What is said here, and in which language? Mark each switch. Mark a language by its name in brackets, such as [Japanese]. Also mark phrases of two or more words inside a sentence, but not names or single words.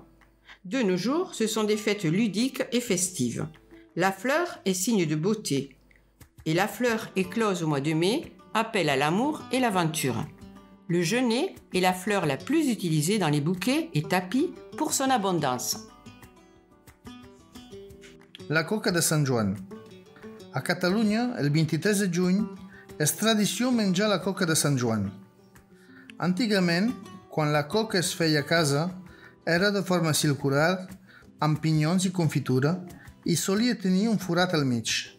[French] De nos jours, ce sont des fêtes ludiques et festives. La fleur est signe de beauté, et la fleur éclose au mois de mai appelle à l'amour et l'aventure. Le genêt est la fleur la plus utilisée dans les bouquets et tapis pour son abondance. [Catalan] La coca de Sant Joan. A Catalunya, el 23 de juny, és tradició menjar la coca de Sant Joan. Antigament, quan la coca es feia a casa, era de forma circular, amb pinyons i confitura, i solia tenir un forat al mig.